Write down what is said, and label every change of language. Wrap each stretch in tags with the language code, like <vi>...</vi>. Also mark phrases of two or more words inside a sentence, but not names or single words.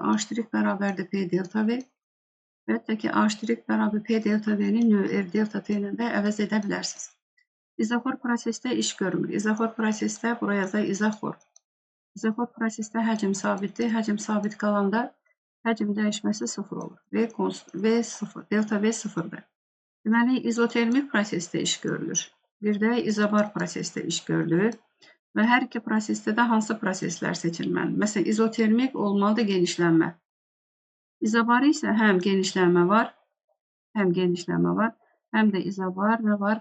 <az>A' bərabərdir P delta V. Və hətta ki, A' bərabər P delta V-ni növ R delta T ilə də əvəz edə bilərsiniz. İzoxor prosesdə iş görmür. İzoxor prosesdə buraya yazaq izoxor. İzoxor prosesdə həcm sabitdir. Həcm sabit qalanda həcm dəyişməsi 0 olur. V 0, delta V 0-dır. Deməli, izotermik prosesdə iş görülür. Bir də izobar prosesdə iş görülür. Və hər iki prosesdə də hansı proseslər seçilməlidir? Məsələn, izotermik olmalıdır genişlənmə. İzobarı isə həm genişlənmə var, həm də izobar nə var?</az>